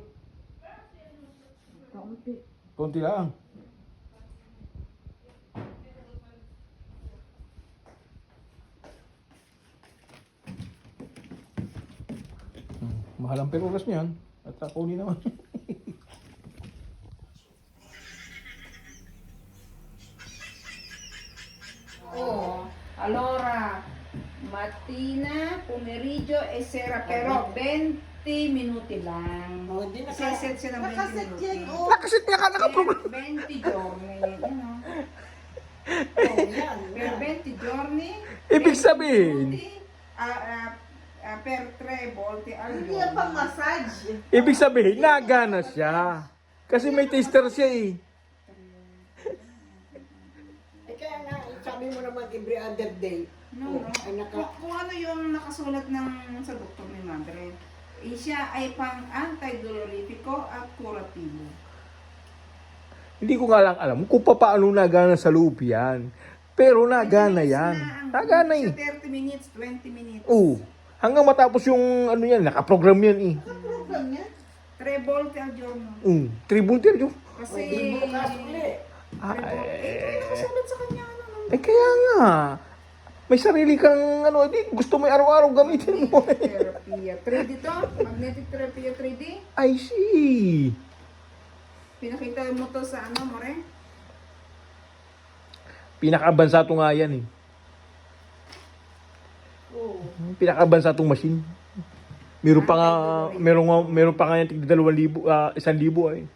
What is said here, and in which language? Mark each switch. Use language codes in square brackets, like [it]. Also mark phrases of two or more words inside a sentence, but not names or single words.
[tl] Kaunti. Konti lang. Mahal ang perugas niyan. At ako naman. [it] Oh, allora, mattina, pomeriggio e sera, però 20 minuti lang. [tl] Oh, di Set siya ng 20 nakaset minuti. yan. Oh. Nakasit niya ka nakaprogram. 20 giorni, ano? Oh, yan. [it] Per 20 giorni, [tl] Ibig 20 sabihin? [it] minuti, per 3 volte al [tl] Hindi yan pang [it] giorno. [tl] massage. Ibig sabihin, nagana siya. Kasi may taster siya eh. Eh kaya nga, sabi mo naman [en] every other day. [tl] No, no. Ay, Kung ano yung nakasulat sa doktor ni Madre, siya ay pang antidolorifico at curativo. Hindi ko nga lang alam kung paano nagana sa loob yan. Pero nagana yan. Nagana eh. Sa 30 minutes, 20 minutes. Oo. Hanggang matapos yung ano yan, nakaprogram yan eh. program niya. [it] 3 volte al giorno. [tl] Tribulter yun. Kasi... Di bukas uli. Nakasulat sa kanya, ano, Eh kaya nga. May sarili kang ano, di, gusto mo araw-araw gamitin mo. [en] therapy. 3D to? Magnetic therapy 3D? I see. [tl] Pinakita mo to sa ano, More? Pinakabansa to nga yan eh. Oo. Pinakabansa tong machine. Meron pa nga, meron pa nga yung tigda 2,000, 1,000 ay.